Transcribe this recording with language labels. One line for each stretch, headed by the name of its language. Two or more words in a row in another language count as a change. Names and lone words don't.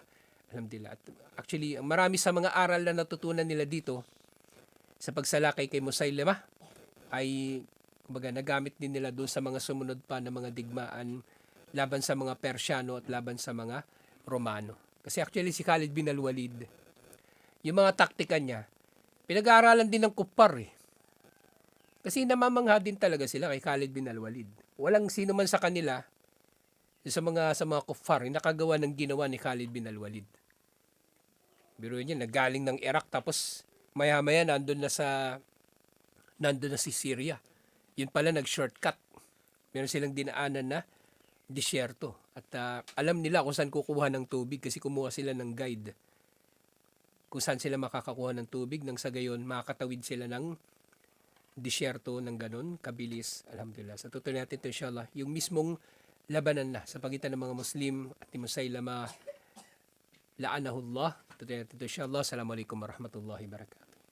Filipino: Alhamdulillah. At actually, marami sa mga aral na natutunan nila dito sa pagsalakay kay Musaylima ay kumbaga nagamit din nila doon sa mga sumunod pa na mga digmaan laban sa mga Persyano at laban sa mga Romano. Kasi actually si Khalid bin al-Walid, yung mga taktika niya, pinag-aaralan din ng kuppar Kasi namamangha din talaga sila kay Khalid bin al-Walid. Walang sino man sa kanila sa mga kuffar nakagawa ng ginawa ni Khalid bin al-Walid. Biro niya, nagaling ng Iraq tapos maya-maya nandun na si Syria. Yun pala nag-shortcut. Meron silang dinaanan na disyerto. At alam nila kung saan kukuha ng tubig kasi kumuha sila ng guide. Kung saan sila makakakuha ng tubig nang sa gayon makakatawid sila ng disyerto ng ganun, kabilis. Alhamdulillah. Sa tutuloy natin ito inshallah, yung mismong labanan na sa pagitan ng mga Muslim at ni Musaylama la'anahullah. Tutuloy natin ito inshallah.
Arabic: السلام عليكم ورحمة الله وبركاته.